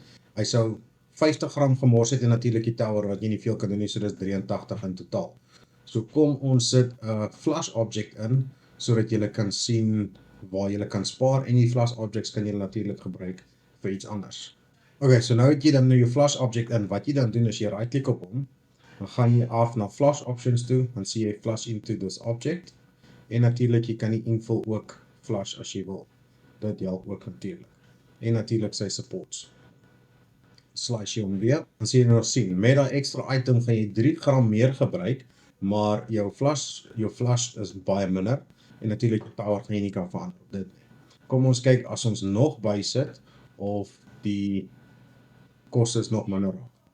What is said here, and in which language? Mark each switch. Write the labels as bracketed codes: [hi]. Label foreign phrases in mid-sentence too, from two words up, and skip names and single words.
[af] Hy sou 50 gram gemors het en natuurlik die tower wat jy nie veel kan doen nie, so dis 83 in totaal. So kom ons sit 'n [en] flush object [af] in sodat julle kan sien waar julle kan spaar en die [en] flush objects [af] kan julle natuurlik gebruik vir iets anders. Okay, so nou het jy dan nou jou [en] flush object [af] in. Wat jy dan doen is jy [en] right click [af] op hom. Dan gaan jy af na [en] flush options [af] toe, dan sien jy [en] flush into this object. [af] En natuurlik jy kan die invul ook flush as jy wil. Dit help ook natuurlik. En natuurlik sy supports. Slice jy hom weer. Dan sien jy nog sien, met daai [en] extra item [af] gaan jy 3 gram meer gebruik, maar jou flush is baie minder. En natuurlik die power gaan jy nie kan verander op dit. Kom ons kyk as ons nog bysit of die koste is nog minder raak.